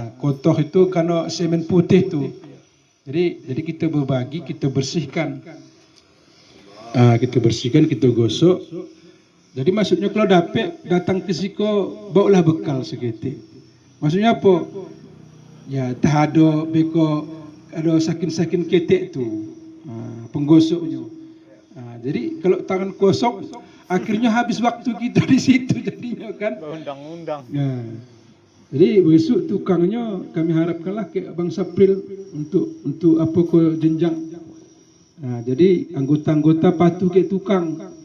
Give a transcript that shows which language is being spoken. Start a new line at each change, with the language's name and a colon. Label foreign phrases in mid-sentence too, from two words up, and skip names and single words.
Indonesian: Kotor itu karena semen putih tuh. Jadi kita berbagi, kita bersihkan. Kita gosok. Jadi maksudnya kalau datang ke siko, bawalah bekal seketik. Maksudnya apa? Ya tak ada beko, ada
Minangkabau: sakin-sakin ketek tu,
Indonesian: penggosoknya. Jadi kalau tangan kosong, akhirnya habis waktu kita di situ jadinya kan. Undang-undang. Jadi besok tukangnya kami harapkanlah ke Bang Sapril untuk apa ke jenjang. Jadi anggota-anggota patuh ke tukang.